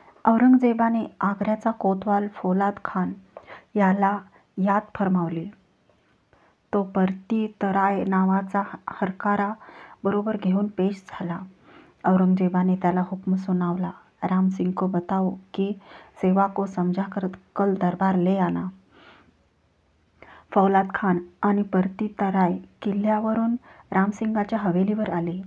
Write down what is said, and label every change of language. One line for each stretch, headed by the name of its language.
Marathi: औरंगजेबाने आग्र्याचा कोतवाल फौलाद खान याला यात फर्मावले. तो परतीतराय नावाचा हरकारा बरोबर घेऊन पेश झाला. औरंगजेबाने त्याला हुक्म सुनावला,
Hindi: राम सिंग को बताओ कि सेवा को समझा कर कल दरबार ले आना.
Marathi: फौलाद खान आणि परतीतराय किल्ल्यावरून रामसिंगाच्या हवेलीवर आले.